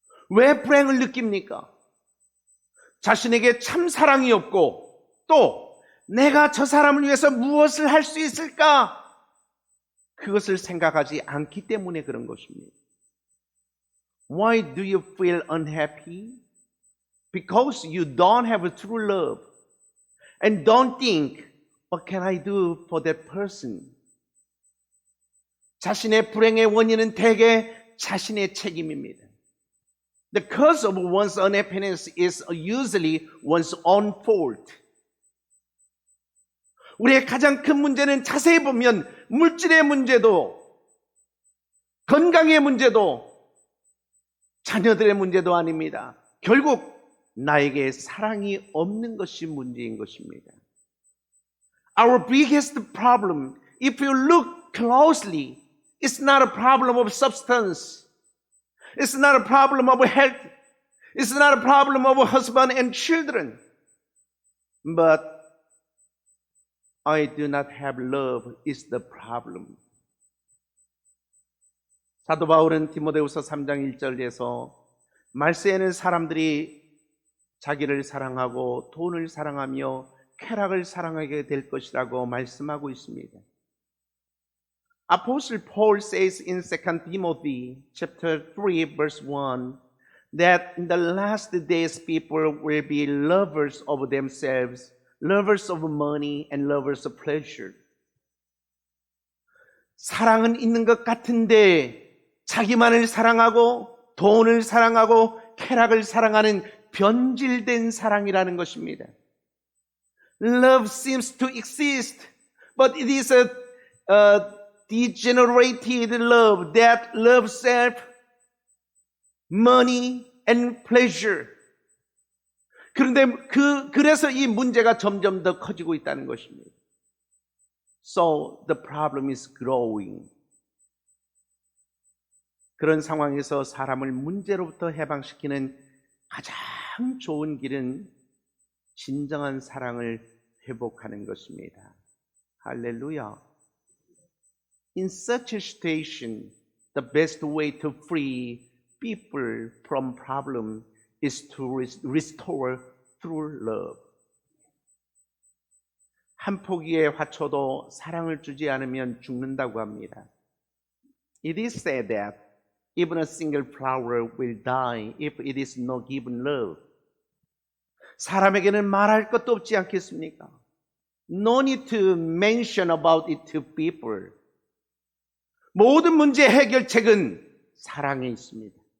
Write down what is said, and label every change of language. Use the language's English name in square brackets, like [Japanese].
[Korean] 왜 불행을 느낍니까? 자신에게 참 사랑이 없고 또 내가 저 사람을 위해서 무엇을 할 수 있을까? 그것을 생각하지 않기 때문에 그런 것입니다. [English] Why do you feel unhappy? Because you don't have true love and don't think, what can I do for that person? [Korean] 자신의 불행의 원인은 대개 자신의 책임입니다. [English] The cause of one's unhappiness is usually one's own fault. [Korean] 우리의 가장 큰 문제는 자세히 보면 물질의 문제도 건강의 문제도 자녀들의 문제도 아닙니다. 결국 나에게 사랑이 없는 것이 문제인 것입니다. [English] Our biggest problem, if you look closely, it's not a problem of substance. It's not a problem of health. It's not a problem of husband and children. But I do not have love is the problem. [Korean] 사도 바울은 디모데후서 3장 1절에서 말세에는 사람들이 자기를 사랑하고 돈을 사랑하며 쾌락을 사랑하게 될 것이라고 말씀하고 있습니다. [English] Apostle Paul says in 2 Timothy chapter 3 verse 1 that in the last days people will be lovers of themselves, lovers of money and lovers of pleasure. [Korean] 사랑은 있는 것 같은데 자기만을 사랑하고 돈을 사랑하고 쾌락을 사랑하는 변질된 사랑이라는 것입니다. [English] Love seems to exist, but it is a degenerated love that loves self, money, and pleasure. [Korean] 그런데 그래서 이 문제가 점점 더 커지고 있다는 것입니다. [English] So the problem is growing. [Korean] 그런 상황에서 사람을 문제로부터 해방시키는 가장 좋은 길은 진정한 사랑을 회복하는 것입니다. 할렐루야. [English] In such a situation, the best way to free people from problem is to restore through love. [Korean] 한 포기의 화초도 사랑을 주지 않으면 죽는다고 합니다. [English] It is said that even a single flower will die if it is not given love. [Korean] 사람에게는 말할 것도 없지 않겠습니까? [English] No need to mention about it to people. [Korean] 모든 문제 해결책은 사랑에 있습니다.